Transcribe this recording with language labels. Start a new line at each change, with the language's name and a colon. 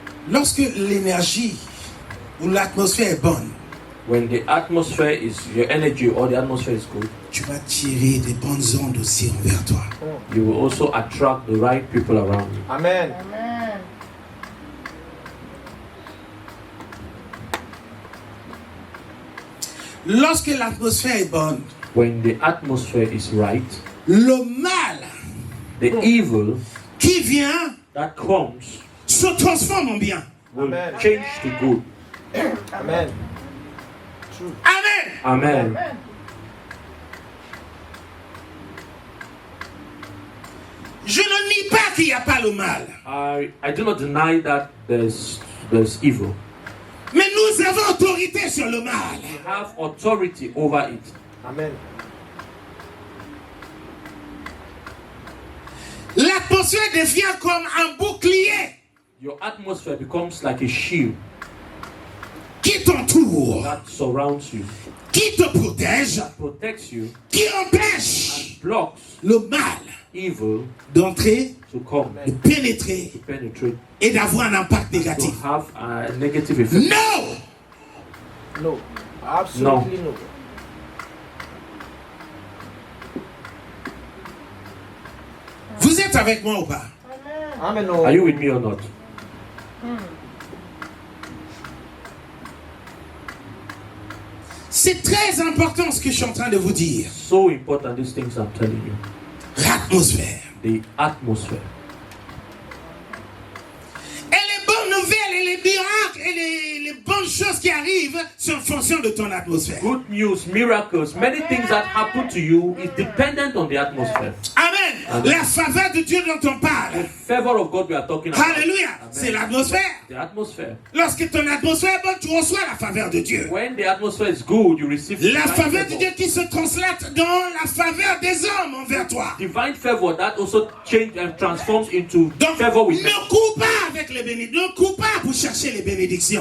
French: Lorsque l'énergie ou l'atmosphère est bonne,
English: When the atmosphere is, your energy or the atmosphere is good,
French: tu vas tirer des bonnes ondes aussi envers toi.
English: You will also attract the right people around you. Amen. Amen.
French: Lorsque l'atmosphère est bonne,
English: when the atmosphere is right,
French: le mal
English: the evil
French: qui vient
English: that comes
French: se transforme en bien.
English: will Amen. change to good. Amen. Amen. Amen.
French: Je ne nie pas qu'il n'y a pas le mal.
English: I do not deny that there's evil.
French: Mais nous avons autorité sur le mal.
English: We have authority over it. Amen.
French: L'atmosphère devient comme un bouclier
English: Your atmosphere becomes like a shield
French: qui t'entoure,
English: that surrounds you,
French: qui te protège,
English: protects you,
French: qui empêche
English: blocks
French: le mal
English: evil
French: d'entrer,
English: to come,
French: de pénétrer
English: to penetrate,
French: et d'avoir un impact
English: to
French: négatif.
English: have a negative effect.
French: Non!
English: No. Absolutely no.
French: Vous êtes avec moi ou pas?
English: Amen. No. Are you with me or not?
French: C'est très important ce que je suis en train de vous dire.
English: So important, these things I'm telling you.
French: L'atmosphère.
English: The atmosphere.
French: Et les bonnes nouvelles et les miracles et les bonnes choses qui arrivent sont en fonction de ton atmosphère.
English: Good news, miracles, many things that happen to you is dependent on the atmosphere. Amen. Amen.
French: La faveur de Dieu dont on parle.
English: The favor of God we are talking about. Alléluia. Amen.
French: C'est l'atmosphère.
English: The atmosphere.
French: Lorsque ton atmosphère est bonne, tu reçois la faveur de Dieu.
English: When the atmosphere is good, you receive
French: La
English: divine
French: faveur de
English: favor.
French: Dieu qui se translate dans la faveur des hommes envers toi.
English: Divine favor that also change and transforms into
French: Donc,
English: favor with men.
French: ne cours pas avec les bénédictions. Ne cours pas pour chercher les bénédictions.